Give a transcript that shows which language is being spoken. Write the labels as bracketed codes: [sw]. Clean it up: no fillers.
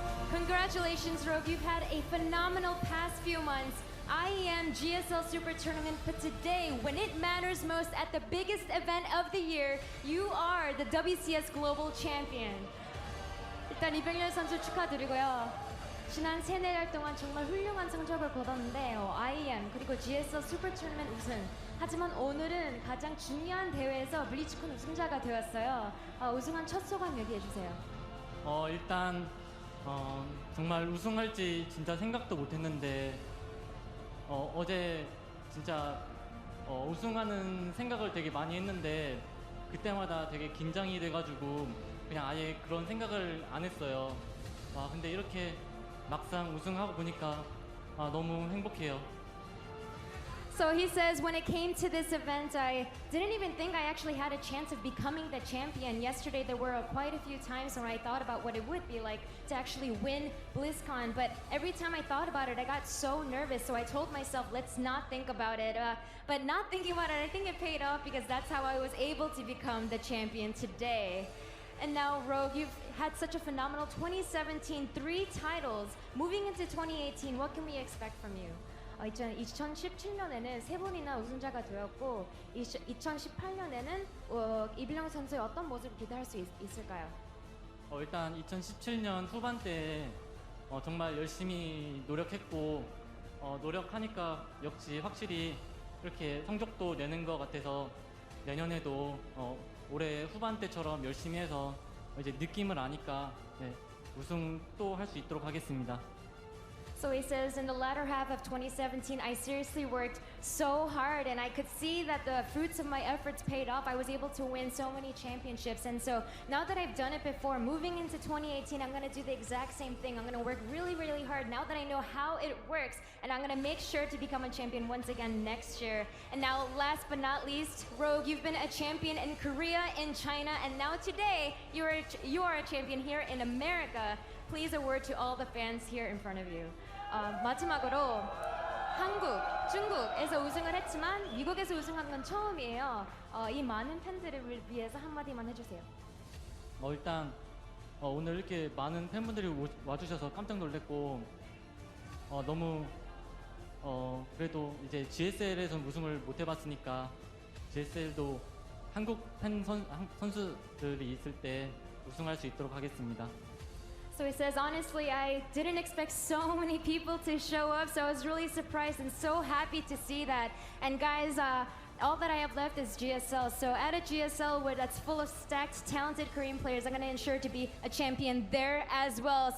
[en] Congratulations, Rogue. You've had a phenomenal past few months. IEM GSL Super Tournament, but today, when it matters most at the biggest event of the year, you are the WCS Global Champion. [ko] 일단 이병렬 선수 축하드리고요. 지난 3-4달 동안 정말 훌륭한 성적을 거뒀는데 IEM 그리고 GSL 슈퍼 토너먼트 우승. 하지만 오늘은 가장 중요한 대회에서 블리츠콘 우승자가 되었어요. 우승한 첫 소감 얘기해주세요. 일단 정말 우승할지 진짜 생각도 못했는데 어제 진짜 우승하는 생각을 되게 많이 했는데 그때마다 되게 긴장이 돼가지고 그냥 아예 그런 생각을 안 했어요. 근데 이렇게 막상 우승하고 보니까 너무 행복해요. [en] So he says, when it came to this event, I didn't even think I actually had a chance of becoming the champion. Yesterday, there were quite a few times when I thought about what it would be like to actually win BlizzCon. But every time I thought about it, I got so nervous. So I told myself, let's not think about it. But not thinking about it, I think it paid off because that's how I was able to become the champion today. And now, Rogue, you've had such a phenomenal 2017, 3 titles. Moving into 2018, what can we expect from you? [ko] 2017년에는 3번이나 우승자가 되었고 2018년에는 이병렬 선수의 어떤 모습을 기대할 수 있을까요? 일단 2017년 후반 때 정말 열심히 노력했고 노력하니까 역시 확실히 이렇게 성적도 내는 것 같아서 내년에도 올해 후반 때처럼 열심히 해서 이제 느낌을 아니까 우승 또 할 수 있도록 하겠습니다. [en] So he says, in the latter half of 2017, I seriously worked so hard and I could see that the fruits of my efforts paid off. I was able to win so many championships. And so now that I've done it before, moving into 2018, I'm going to do the exact same thing. I'm going to work really, really hard now that I know how it works. And I'm going to make sure to become a champion once again next year. And now, last but not least, Rogue, you've been a champion in Korea, in China, and now today, you are a champion here in America. Please a word to all the fans here in front of you. [ko] 마지막으로 한국, 중국에서 우승을 했지만 미국에서 우승한 건 처음이에요. 이 많은 팬들을 위해서 한마디만 해주세요. 일단 오늘 이렇게 많은 팬분들이 와주셔서 깜짝 놀랐고 너무 그래도 이제 GSL에서 우승을 못 해봤으니까 GSL도 한국 팬 선수들이 있을 때 우승할 수 있도록 하겠습니다. [en] So he says, honestly, I didn't expect so many people to show up, so I was really surprised and so happy to see that. And guys, all that I have left is GSL. So at a GSL that's full of stacked, talented Korean players, I'm going to ensure to be a champion there as well.